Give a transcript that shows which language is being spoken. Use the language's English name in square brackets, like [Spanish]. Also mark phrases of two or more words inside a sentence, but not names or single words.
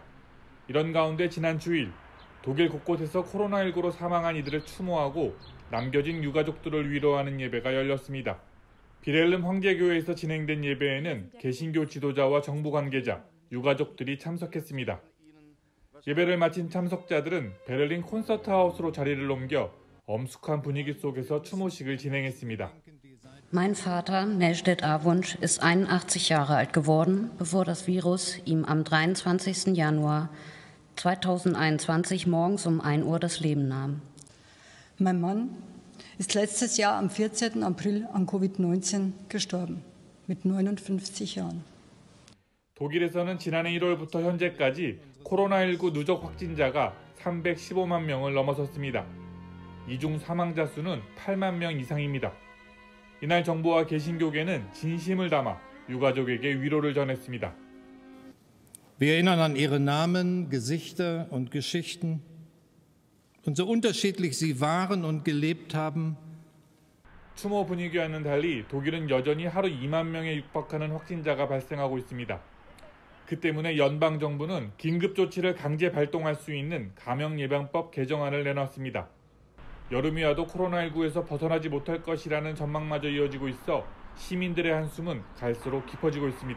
[Korean] 이런 가운데 지난 주일 독일 곳곳에서 코로나19로 사망한 이들을 추모하고 남겨진 유가족들을 위로하는 예배가 열렸습니다. 비렐름 황제교회에서 진행된 예배에는 개신교 지도자와 정부 관계자, 유가족들이 참석했습니다. 예배를 마친 참석자들은 베를린 콘서트하우스로 자리를 옮겨 엄숙한 분위기 속에서 추모식을 진행했습니다. [German] Mein Vater, Nejdet Awunsch, ist 81 Jahre alt geworden, bevor das Virus ihm am 23. Januar 2021 morgens um 1 Uhr das Leben nahm. Mein Mann ist letztes Jahr am 14. April an Covid-19 gestorben, mit 59 Jahren. [Korean] 독일에서는 지난해 1월부터 현재까지 코로나19 누적 확진자가 315만 명을 넘어섰습니다. 이 중 사망자 수는 8만 명 이상입니다. 이날 정부와 개신교계는 진심을 담아 유가족에게 위로를 전했습니다. [German] Wir erinnern an ihre Namen, Gesichter und Geschichten. Und so unterschiedlich sie waren und gelebt haben. [Korean] 추모 분위기와는 달리 독일은 여전히 하루 2만 명에 육박하는 확진자가 발생하고 있습니다. 그 때문에 연방정부는 긴급조치를 강제 발동할 수 있는 감염예방법 개정안을 내놨습니다. 여름이 와도 코로나19에서 벗어나지 못할 것이라는 전망마저 이어지고 있어 시민들의 한숨은 갈수록 깊어지고 있습니다.